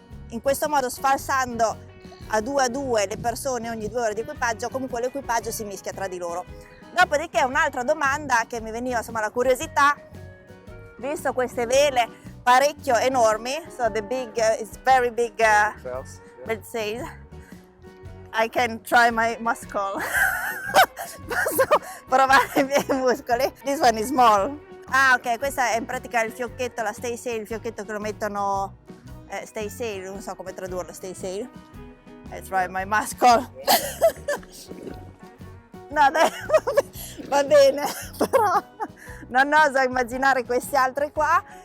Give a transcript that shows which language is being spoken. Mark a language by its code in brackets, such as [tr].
[it] In questo modo, sfalsando a 2 le persone ogni 2 ore di equipaggio, comunque l'equipaggio si mischia tra di loro. Dopodiché un'altra domanda che mi veniva insomma la curiosità, visto queste vele parecchio enormi, [en] so the big, it's very big Sails, yeah. let's say, I can try my muscle. [it] Posso provare i miei muscoli? [en] This one is small. [it] Ah, ok, questa è in pratica il fiocchetto, la stay sail, il fiocchetto che lo mettono, stay sail, non so come tradurlo, stay sail. [en] I try my muscle. [it] No, dai, va bene, però non oso immaginare queste altre qua.